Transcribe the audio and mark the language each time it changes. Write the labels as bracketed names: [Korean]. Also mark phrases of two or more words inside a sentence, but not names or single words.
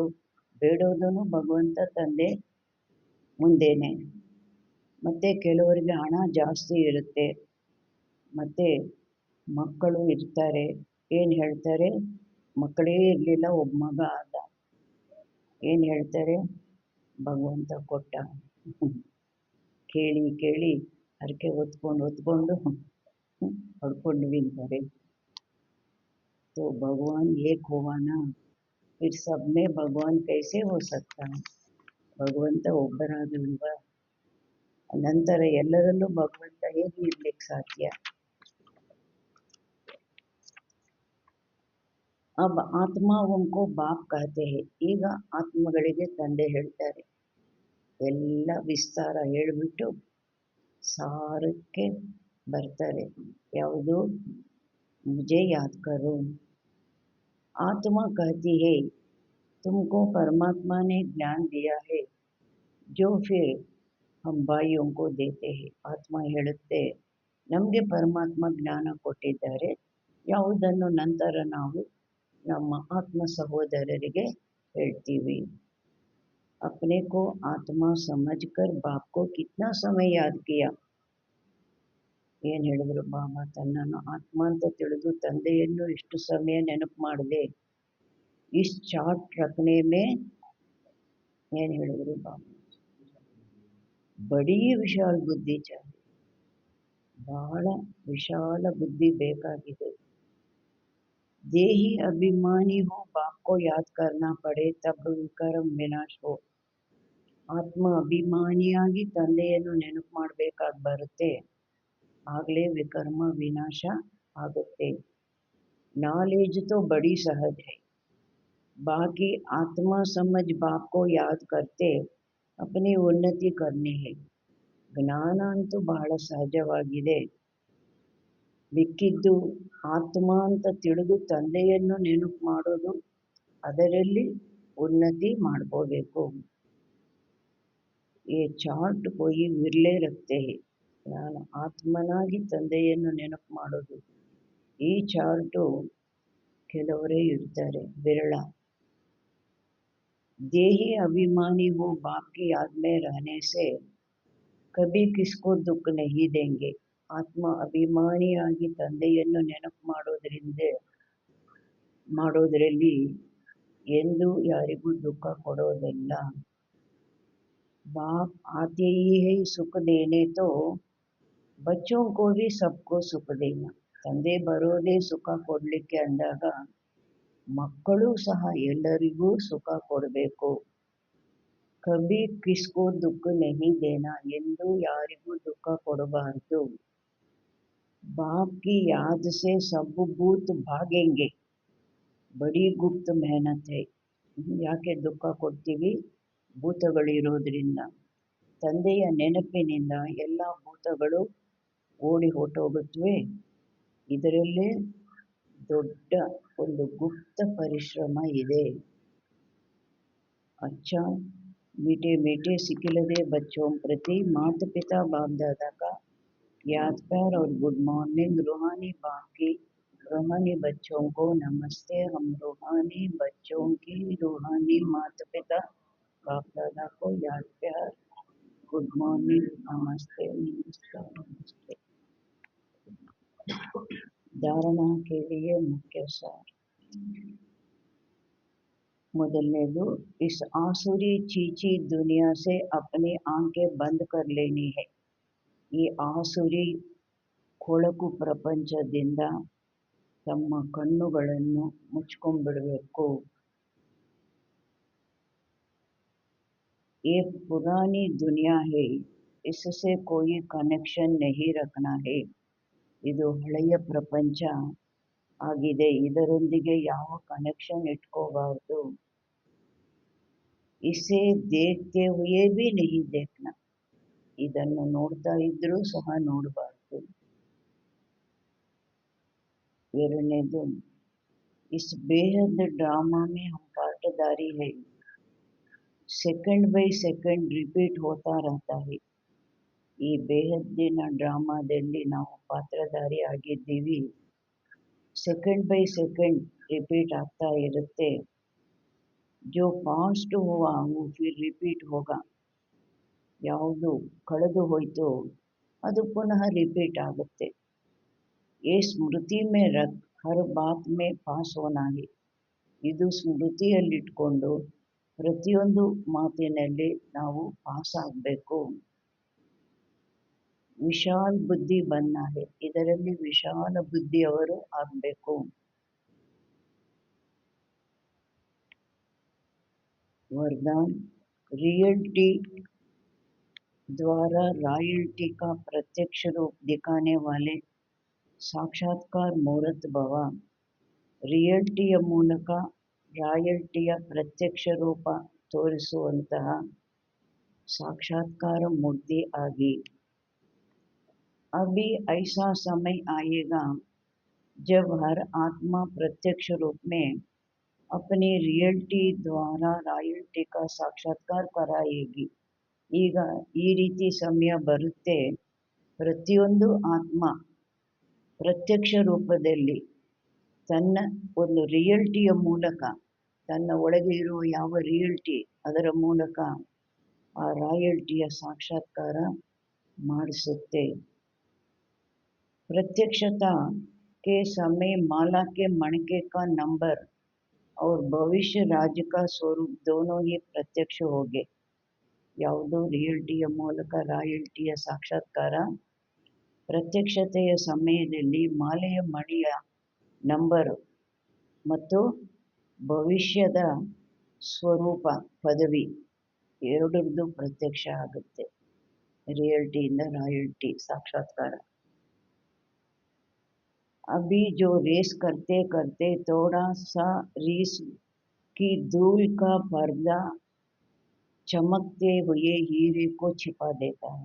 [Kannada] ಬೇಡೋದನ್ನು ಭಗವಂತ ತಂದೆ ಮುಂದೆನೆ. ಮತ್ತು ಕೆಲವರಿಗೆ ಹಣ ಜಾಸ್ತಿ ಇರುತ್ತೆ, ಮತ್ತು ಮಕ್ಕಳು ಇರ್ತಾರೆ. ಏನು ಹೇಳ್ತಾರೆ, ಮಕ್ಕಳೇ ಇರಲಿಲ್ಲ, ಒಬ್ಬ ಮಗ ಆದ. ಏನು ಹೇಳ್ತಾರೆ, ಭಗವಂತ ಕೊಟ್ಟ. ಕೇಳಿ ಕೇಳಿ ಹರಕೆ ಹೊತ್ಕೊಂಡು ಹೊಡ್ಕೊಂಡ್ವಿ ಅಂತಾರೆ. [Hindi] तो भगवान एक हुआ ना, फिर सब में भगवान कैसे हो सकता है. [Kannada] ಭಗವಂತ ಒಬ್ಬರಾದಲ್ವಾ, ನಂತರ ಎಲ್ಲರಲ್ಲೂ ಭಗವಂತ ಹೇಗೆ ಇರ್ಲಿಕ್ಕೆ ಸಾಧ್ಯ. [Hindi] अब आत्माओं को बाप कहते हैं. [Kannada] ಈಗ ಆತ್ಮಗಳಿಗೆ ತಂದೆ ಹೇಳ್ತಾರೆ. ಎಲ್ಲ ವಿಸ್ತಾರ ಹೇಳಿಬಿಟ್ಟು ಸಾರಕ್ಕೆ ಬರ್ತಾರೆ. ಯಾವುದು, [Hindi] मुझे याद करो. आत्मा कहती है तुमको परमात्मा ने ज्ञान दिया है, जो फिर हम भाइयों को देते हैं. [Kannada] ಆತ್ಮ ಹೇಳುತ್ತೆ, ನಮಗೆ ಪರಮಾತ್ಮ ಜ್ಞಾನ ಕೊಟ್ಟಿದ್ದಾರೆ, ಯಾವುದನ್ನು ನಂತರ ನಾವು ನಮ್ಮ ಆತ್ಮ ಸಹೋದರರಿಗೆ ಹೇಳ್ತೀವಿ. [Hindi] अपने को आत्मा समझकर बाप को कितना समय याद किया. [Kannada] ಏನು ಹೇಳಿದ್ರು ಬಾಬಾ, ತನ್ನನ್ನು ಆತ್ಮ ಅಂತ ತಿಳಿದು ತಂದೆಯನ್ನು ಎಷ್ಟು ಸಮಯ ನೆನಪು ಮಾಡಿದೆ. [Hindi] इस चार्ट रखने में [Kannada] ಏನು ಹೇಳಿದ್ರು ಬಾಬಾ, [Hindi] बड़ी विशाल बुद्धि चाहिए. [Kannada] ಬಹಳ ವಿಶಾಲ ಬುದ್ಧಿ ಬೇಕಾಗಿದೆ. [Hindi] देही अभिमानी हो, बाप को याद करना पड़े, तब विकर्म विनाश हो. [Kannada] ಆತ್ಮ ಅಭಿಮಾನಿಯಾಗಿ ತಂದೆಯನ್ನು ನೆನಪು ಮಾಡಬೇಕಾಗಿ ಬರುತ್ತೆ, ಆಗಲೇ ವಿಕರ್ಮ ವಿನಾಶ ಆಗುತ್ತೆ. [Hindi] नॉलेज तो बड़ी सहज है, बाकी आत्मा समझ बाप को याद करते अपनी उन्नति करनी है. [Kannada] ಜ್ಞಾನ ಅಂತೂ ಬಹಳ ಸಹಜವಾಗಿದೆ. ಮಿಕ್ಕಿದ್ದು ಆತ್ಮ ಅಂತ ತಿಳಿದು ತಂದೆಯನ್ನು ನೆನಪು ಮಾಡೋದು, ಅದರಲ್ಲಿ ಉನ್ನತಿ ಮಾಡ್ಕೋಬೇಕು. [Hindi] ये चार्ट कोई विरले रखते. [Kannada] ನಾನು ಆತ್ಮನಾಗಿ ತಂದೆಯನ್ನು ನೆನಪು ಮಾಡೋದು, ಈ ಚಾರ್ಟು ಕೆಲವರೇ ಇರ್ತಾರೆ, ವಿರಳ. [Hindi] देही अभिमानी हो, बाप की याद में रहने से कभी किसको दुख नहीं देंगे. [Kannada] ಆತ್ಮ ಅಭಿಮಾನಿಯಾಗಿ ತಂದೆಯನ್ನು ನೆನಪು ಮಾಡೋದ್ರಲ್ಲಿ ಎಂದು ಯಾರಿಗೂ ದುಃಖ ಕೊಡೋದಿಲ್ಲ. [Hindi] बाप आते ही है सुख देने, तो बच्चों को भी सबको सुख देना. [Kannada] ತಂದೆ ಬರೋದೇ ಸುಖ ಕೊಡಲಿಕ್ಕೆ ಅಂದಾಗ ಮಕ್ಕಳು ಸಹ ಎಲ್ಲರಿಗೂ ಸುಖ ಕೊಡಬೇಕು. [Hindi] कभी किसको दुःख नहीं देना, [Kannada] ಎಂದು ಯಾರಿಗೂ ದುಃಖ ಕೊಡಬಾರದು. [Hindi] बाप की याद से सब भूत भागेंगे, बड़ी गुप्त मेहनत है. [Kannada] ಯಾಕೆ ದುಃಖ ಕೊಡ್ತೀವಿ, ಭೂತಗಳಿರೋದ್ರಿಂದ. ತಂದೆಯ ನೆನಪಿನಿಂದ ಎಲ್ಲ ಭೂತಗಳು ಓಡಿ ಹೊರಟೋಗುತ್ತವೆ. ಇದರಲ್ಲೇ ದೊಡ್ಡ ಒಂದು ಗುಪ್ತ ಪರಿಶ್ರಮ ಇದೆ. [Hindi] अच्छा, मीठे मीठे सिखिलदे बच्चों प्रति माता पिता बाप दादा का याद प्यार और [English] good morning. [Hindi] रूहानी बाप की रूहानी बच्चों को नमस्ते. हम रूहानी बच्चों की रूहानी माता पिता बाप दादा को याद प्यार, [English] good morning, [Hindi] नमस्ते नमस्ते नमस्ते. धारणा के लिए मुख्य सार. ಮೊದಲನೇದು, इस आसुरी चीची दुनिया से अपनी आंखें बंद कर लेनी है. [Kannada] ಈ ಆಸುರಿ ಕೊಳಕು ಪ್ರಪಂಚದಿಂದ ತಮ್ಮ ಕಣ್ಣುಗಳನ್ನು ಮುಚ್ಕೊಂಡ್ಬಿಡಬೇಕು. [Hindi] ये पुरानी दुनिया है, इससे कोई कनेक्शन नहीं रखना है. [Kannada] ಇದು ಹಳೆಯ ಪ್ರಪಂಚ ಆಗಿದೆ, ಇದರೊಂದಿಗೆ ಯಾವ ಕನೆಕ್ಷನ್ ಇಟ್ಕೋಬಾರ್ದು. [Hindi] इसे देखते हुए भी नहीं देखना, [Kannada] ಇದನ್ನು ನೋಡ್ತಾ ಇದ್ರೂ ಸಹ ನೋಡಬಾರ್ದು. ಎರಡನೇದು, [Hindi] इस बेहद ड्रामा में हम पार्टदारी है, [English] second by second [Hindi] रिपीट होता रहता है. [Kannada] ಈ ಬೇಹದ್ದಿನ ಡ್ರಾಮಾದಲ್ಲಿ ನಾವು ಪಾತ್ರಧಾರಿ ಆಗಿದ್ದೀವಿ. [English] second by second [Kannada] ರಿಪೀಟ್ ಆಗ್ತಾ ಇರುತ್ತೆ. [Hindi] जो पास्ट हुआ वो फिर रिपीट होगा, [Kannada] ಯಾವುದು ಕಳೆದು ಹೋಯ್ತೋ ಅದು ಪುನಃ ರಿಪೀಟ್ ಆಗುತ್ತೆ. [Hindi] ये स्मृति में रख हर बात में पास होना है, [Kannada] ಇದು ಸ್ಮೃತಿಯಲ್ಲಿಟ್ಕೊಂಡು ಪ್ರತಿಯೊಂದು ಮಾತಿನಲ್ಲಿ ನಾವು ಪಾಸ್ ಆಗಬೇಕು. [Hindi] विशाल बुद्धि बनना है, [Kannada] ಇದರಲ್ಲಿ ವಿಶಾಲ ಬುದ್ಧಿಯವರು ಆಗಬೇಕು. [Hindi] वरदान, रियल्टी द्वारा रॉयल्टी का प्रत्यक्ष रूप दिखाने वाले साक्षात्कार मूरत भव. [Kannada] ರಿಯಲ್ಟಿಯ ಮೂಲಕ ರಾಯಲ್ಟಿಯ ಪ್ರತ್ಯಕ್ಷ ರೂಪ ತೋರಿಸುವಂತಹ ಸಾಕ್ಷಾತ್ಕಾರ ಮೂರ್ತಿ ಆಗಿ. [Hindi] अभी ऐसा समय आएगा जब हर आत्मा प्रत्यक्ष रूप में अपनी रियल्टी द्वारा रॉयल्टी का साक्षात्कार कराएगी. [Kannada] ಈಗ ಈ ರೀತಿ ಸಮಯ ಬರುತ್ತೆ, ಪ್ರತಿಯೊಂದು ಆತ್ಮ ಪ್ರತ್ಯಕ್ಷ ರೂಪದಲ್ಲಿ ತನ್ನ ಒಂದು ರಿಯಲ್ಟಿಯ ಮೂಲಕ, ತನ್ನ ಒಳಗೆ ಇರುವ ಯಾವ ರಿಯಲ್ಟಿ ಅದರ ಮೂಲಕ ಆ ರಾಯಲ್ಟಿಯ ಸಾಕ್ಷಾತ್ಕಾರ ಮಾಡಿಸುತ್ತೆ. [Hindi] प्रत्यक्षता के समय माला के मणके का नंबर और भविष्य राज्य का स्वरूप दोनों ही प्रत्यक्ष हो गए. [Kannada] ಯಾವುದು ರಿಯಲ್ಟಿಯ ಮೂಲಕ ರಾಯಲ್ಟಿಯ ಸಾಕ್ಷಾತ್ಕಾರ, ಪ್ರತ್ಯಕ್ಷತೆಯ ಸಮಯದಲ್ಲಿ ಮಾಲೆಯ ಮಣಿಯ ನಂಬರ್ ಮತ್ತು ಭವಿಷ್ಯದ ಸ್ವರೂಪ ಪದವಿ ಎರಡರದ್ದು ಪ್ರತ್ಯಕ್ಷ ಆಗುತ್ತೆ. [Hindi] रियल्टिಯಿಂದ रायल्टी साक्षात्कार. अभी जो रेस करते करते थोड़ा सा रेस की धूल का पर्दा चमकते हुए हीरे को छिपा देता है.